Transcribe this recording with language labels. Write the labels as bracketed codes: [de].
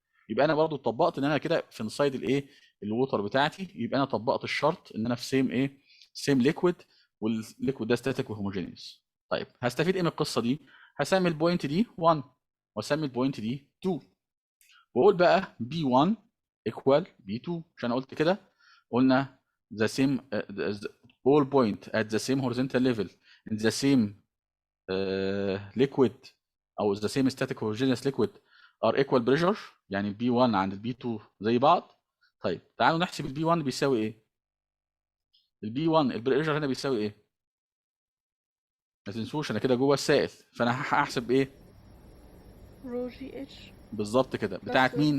[ar] يبقى انا برضو طبقت ان انا كده في انسايد الايه الووتر بتاعتي. يبقى انا طبقت الشرط ان انا في سيم ايه سيم ليكويد، والليكويد ده ستاتيك وهوموجينيوس. طيب هستفيد ايه من القصه دي؟ هسمي البوينت دي 1 واسمي البوينت دي 2، واقول بقى [en] B1 equal B2. [ar] عشان قلت كده قلنا [en] the same all point at the same horizontal level in the same liquid او the same static homogeneous liquid are equal pressure. [ar] يعني ال B1 عند ال B2 زي بعض. طيب تعالوا نحسب ال B1 بيساوي ايه. ال B1 البريشر هنا بيساوي ايه؟ ما تنسوش انا كده جوه السائل، فانا هحسب ايه؟ رو جي اتش بالظبط كده. [en] plus [ar] بتاعت مين؟